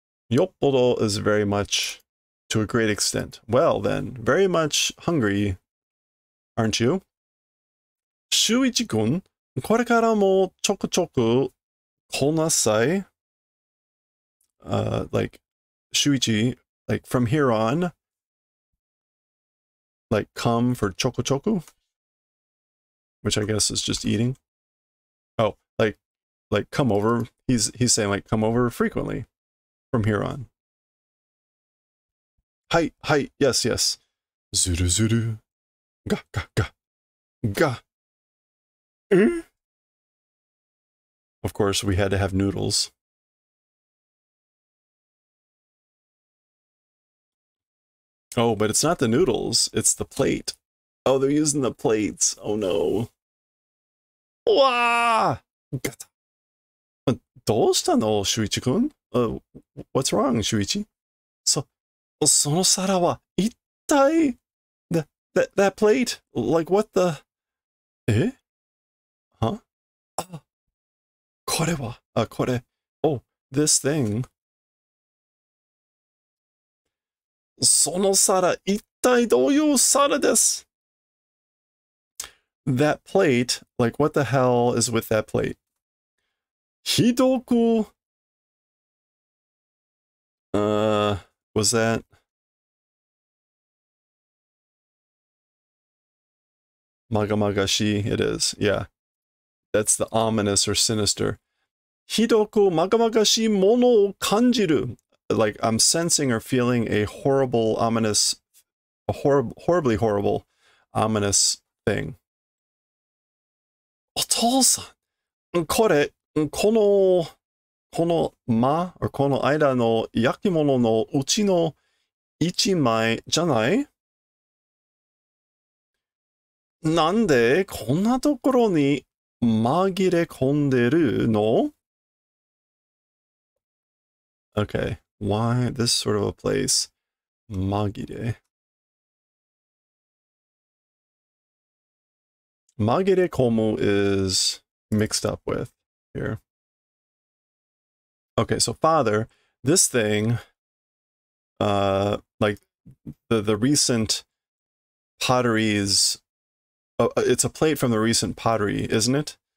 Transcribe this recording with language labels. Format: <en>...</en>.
<en>Yoppodo is very much, to a great extent. Well then, very much hungry, aren't you?</en> <ja>Shuichi-kun, これからもちょくちょく来なさい.</ja> <en>Like, Shuichi, like from here on, like come for choku choku, which I guess is just eating. Oh, like come over. He's saying like come over frequently from here on. Hi, yes. Zuru zuru. Ga. Of course, we had to have noodles. Oh, but it's not the noodles, it's the plate. Oh, they're using the plates. Oh no.</en> <ja>Wah! どうしたの, Shuichi-kun?</ja> <en>what's wrong, Shuichi?</en> <ja>So, その皿は一体</ja> <en>that plate? Like what the... え Huh?</en> <ja>あ、これは、これ。</ja> <en>Oh, this thing.</en> <ja>その皿、一体どういう皿です?</ja> <en>That plate, like what the hell is with that plate?</en> <ja>ひどく...</ja> <en>was that... Magamagashi, it is, yeah. That's the ominous or sinister.</en> <ja>ひどくまがまがしいものを感じる.</ja> <en>Like I'm sensing or feeling a horrible, ominous, horribly horrible, ominous thing.</en> <ja>お父さん、この間、この間の焼き物のうちの一枚じゃない? なんでこんなところに紛れ込んでるの?</ja> <en>Okay, why this sort of a place? Magire. Magire komu is mixed up with here. Okay, so father, this thing, like the recent potteries, it's a plate from the recent pottery, isn't it?</en>